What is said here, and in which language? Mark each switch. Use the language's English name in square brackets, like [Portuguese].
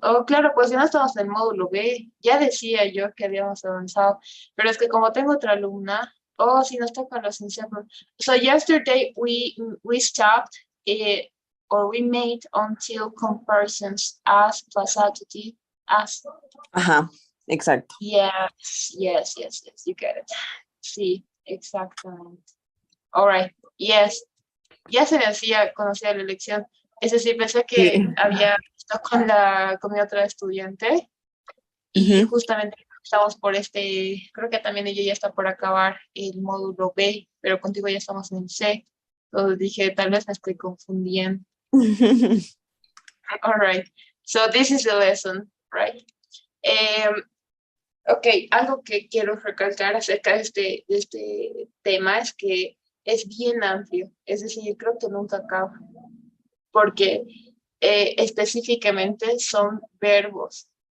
[Spanish] Oh, claro, pues ya no estamos en el módulo B. Ya decía yo que habíamos avanzado, pero es que como tengo otra alumna, oh, sí nos toca los iniciales. [English] So yesterday we stopped or we made until comparisons as plus adjective as. [Spanish] Ajá, exacto. [English] Yes, you get it. [Spanish] Sí, exactamente. [English] All right, yes. [Spanish] Ya se me hacía conocida la elección. Es decir, pensé que Sí. había justo con mi otra estudiante y justamente estamos por creo que también ella ya está por acabar el módulo B, pero contigo ya estamos en C. Entonces dije, tal vez me estoy confundiendo. [English] All right. So this is the lesson, right? [Spanish] Ok, algo que quiero recalcar acerca de este tema es que es bien amplio, es decir, creo que nunca acaba, porque específicamente son verbos.